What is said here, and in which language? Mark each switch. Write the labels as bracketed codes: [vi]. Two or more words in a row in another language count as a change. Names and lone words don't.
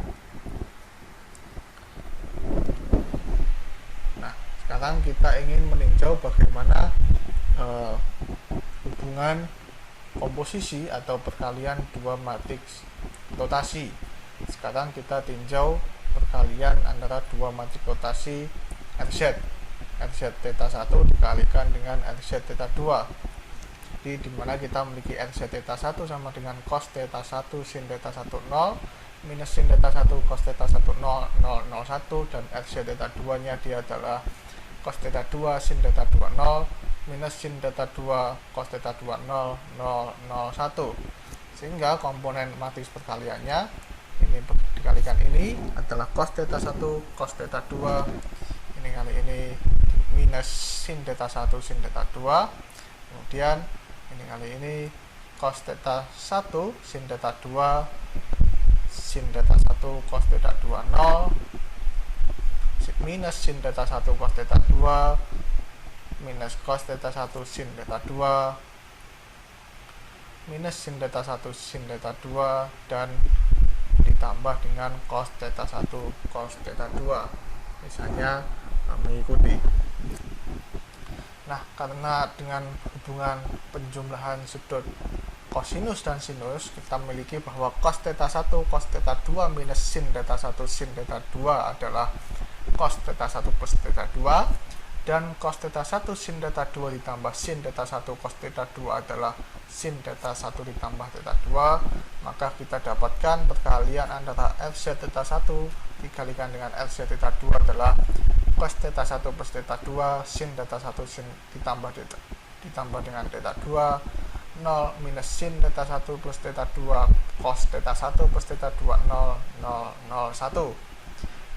[id] Nah, sekarang kita ingin meninjau bagaimana hubungan komposisi atau perkalian dua matriks rotasi. Sekarang kita tinjau perkalian antara dua matriks rotasi RZ theta 1 dikalikan dengan RZ theta 2. Jadi dimana kita memiliki RZ theta 1 sama dengan cos theta 1 sin theta 1 0 minus sin theta 1 cos theta 1 0 0 0 1, dan RZ theta 2 nya dia adalah cos theta 2 sin theta 2 0 minus sin theta 2 cos theta 2 0 0 0 1, sehingga komponen matriks perkaliannya ini dikalikan ini adalah cos theta 1 cos theta 2 ini kali ini minus sin theta 1 sin theta 2, kemudian ini kali ini cos theta 1 sin theta 2 sin theta 1 cos theta 2 0 minus sin theta 1 cos theta 2 minus cos theta 1 sin theta 2 minus sin theta 1 sin theta 2, dan ditambah dengan cos theta 1 cos theta 2, misalnya mengikuti. Nah, karena dengan hubungan penjumlahan sudut kosinus dan sinus, kita memiliki bahwa cos theta 1 cos theta 2 minus sin theta 1 sin theta 2 adalah cos theta 1 plus theta 2, dan cos theta 1 sin theta 2 ditambah sin theta 1 cos theta 2 adalah sin theta 1 ditambah theta 2, maka kita dapatkan perkalian antara RZ theta 1 dikalikan dengan RZ theta 2 adalah cos theta 1 plus theta 2 sin theta 1 sin ditambah dengan theta 2 0 minus sin theta 1 plus theta 2 cos theta 1 plus theta 2 0 0 0 1.